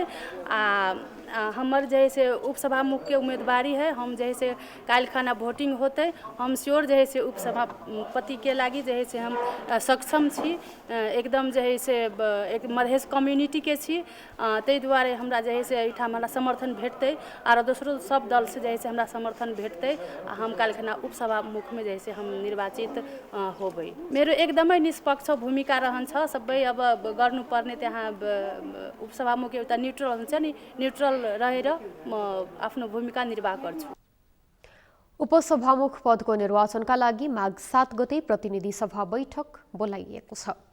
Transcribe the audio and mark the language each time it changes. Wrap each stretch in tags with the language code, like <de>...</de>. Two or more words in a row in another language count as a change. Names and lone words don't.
<mai>हमर जे है से उपसभामुख के उम्मीदवारी है, हम जे है से काल्हि खाना वोटिंग होते, हम श्योर जे है से उपसभापति के लागि जे है से हम सक्षम छी, एकदम जे है से एक मधेश कम्युनिटी के छी, तै दुआरे हमरा जे है से एहिठाम हमरा समर्थन भेटतै और दोसरो सब दल से जे है से हमरा समर्थन भेटतै। हम काल्हि खाना उपसभामुख में जे है से हम निर्वाचित होबै।</mai> <ne>मेरो एकदमै निष्पक्ष भूमिका रहन्छ। सबै अब गर्नुपर्ने त्यहाँ उपसभामुख एउटा न्युट्रल हुन्छ नि, न्युट्रल रहेर म आफ्नो भूमिका निर्वाह गर्छु। उपसभामुख पदको निर्वाचनका लागि माघ 7 गते प्रतिनिधि सभा बैठक बोलाइएको छ।</ne>